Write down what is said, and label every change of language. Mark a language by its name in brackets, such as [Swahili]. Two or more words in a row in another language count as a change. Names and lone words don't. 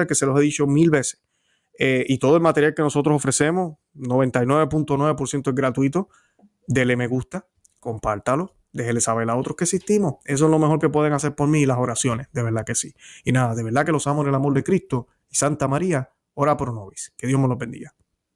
[Spanish] Que se los he dicho 1000 veces. Y todo el material que nosotros ofrecemos, 99.9% es gratuito. Dele me gusta, compártalo, déjele saber a otros que existimos. Eso es lo mejor que pueden hacer por mí, y las oraciones, de verdad que sí. Y nada, de verdad que los amo en el amor de Cristo. Y Santa María, [Latin] ora pro nobis. [Spanish] Que Dios me los bendiga.